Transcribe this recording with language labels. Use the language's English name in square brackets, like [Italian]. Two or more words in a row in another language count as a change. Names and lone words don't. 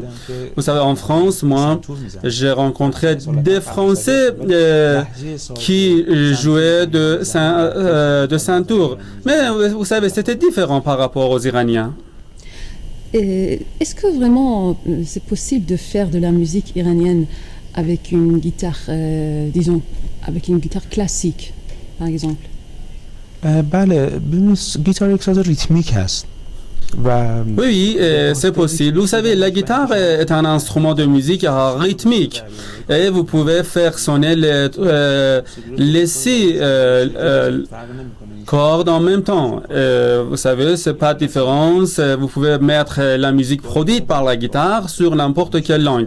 [French] Vous savez, en France, moi, j'ai rencontré des Français qui jouaient de Saint-Tour. Mais vous savez, c'était différent par rapport aux Iraniens. Est-ce que vraiment c'est possible de faire de la musique iranienne avec une guitare, disons, avec une guitare classique, par exemple? [Persian] بله ببینید گیتار یک ساز ریتمیک هست و [French] Oui, oui, c'est possible. Vous savez, la guitare est un instrument de musique rythmique et vous pouvez faire sonner les six cordes en même temps. Vous savez, c'est pas de différence. Vous pouvez mettre la musique produite par la guitare sur n'importe quelle langue.